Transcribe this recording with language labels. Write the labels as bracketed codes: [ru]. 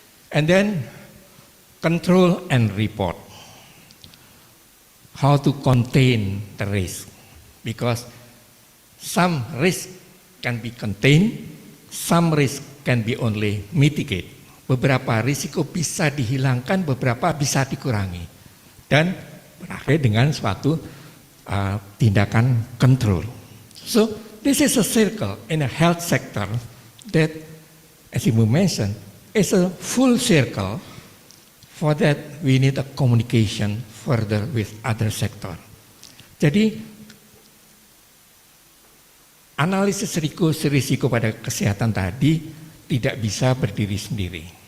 [en] And then control and report. How to contain the risk. Because some risk can be contained, some risk can be only mitigate. [id] Beberapa risiko bisa dihilangkan, beberapa bisa dikurangi. Dan berakhir dengan suatu tindakan control. [en] So this is a circle in a health sector that, as you mentioned, is a full circle. For that we need a communication further with other sector. [id] Jadi analisis risiko pada kesehatan tadi tidak bisa berdiri sendiri.